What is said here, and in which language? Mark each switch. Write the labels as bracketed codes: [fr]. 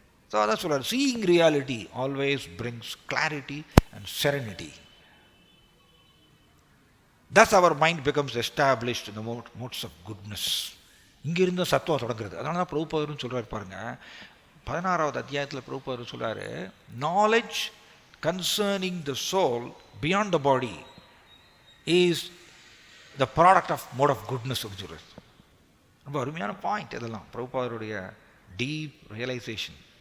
[ta] So அதான் சொல்கிறார், [en] Seeing reality always brings clarity and serenity. Thus our mind becomes established in the modes of goodness. [ta] இங்கிருந்து சத்துவம் தொடங்குறது. அதனால தான் பிரபுபாதரும் சொல்கிறார் பாருங்க, 16வது அத்தியாயத்தில் பிரபுபாதர் சொல்கிறாரு, [en] knowledge concerning the soul beyond the body is the product of mode of goodness [ta] அப்படின்னு சொல்கிறார். ரொம்ப அருமையான பாயிண்ட் இதெல்லாம், பிரபுபாதருடைய [en] Deep realization.